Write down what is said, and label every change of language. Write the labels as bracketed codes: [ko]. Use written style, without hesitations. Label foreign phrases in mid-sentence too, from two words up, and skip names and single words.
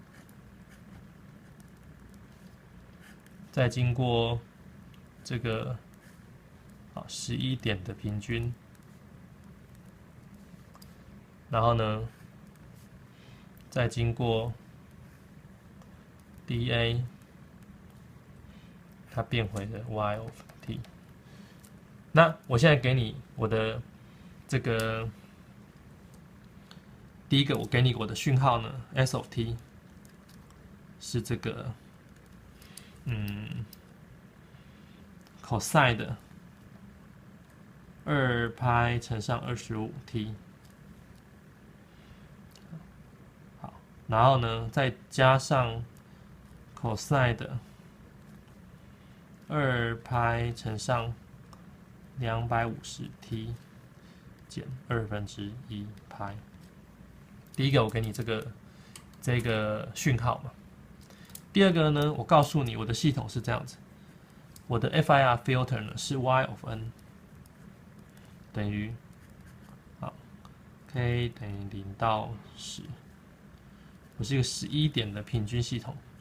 [zh] 再經過這個好11點的平均，然後呢，再經過 DA， 它變回了 [en] Y of t。 [zh] 那我現在給你我的這個第一個，我給你我的訊號呢 ， [en] S of t [zh] 是這個cosine 的2π乘上25t，好，然後呢再加上 cosine 的 2π 乘上250t 減1/2π。第一個我給你這個訊號嘛。第二個呢，我告訴你我的系統是這樣子，我的 [en] FIR filter [zh] 呢是 [en] y of n [zh] 等於好 k 等於0到10，我是一個11點的平均系統。